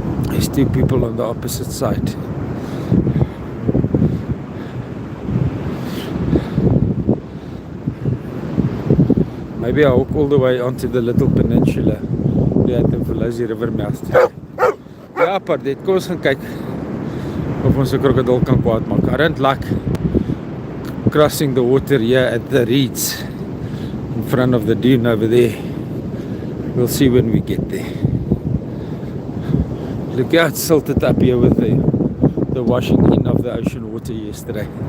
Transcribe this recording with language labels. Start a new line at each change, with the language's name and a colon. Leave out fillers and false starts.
English: There's two people on the opposite side. Maybe I'll walk all the way onto the little peninsula at the Ecofrost river mouth.
Afrikaans: Ja, Pardette, kom ons gaan kyk of ons 'n krokodil kan kwaad maak.
English: I don't like crossing the water here at the reeds in front of the dune over there. We'll see when we get there. Look how it silted up here with the washing in of the ocean water yesterday.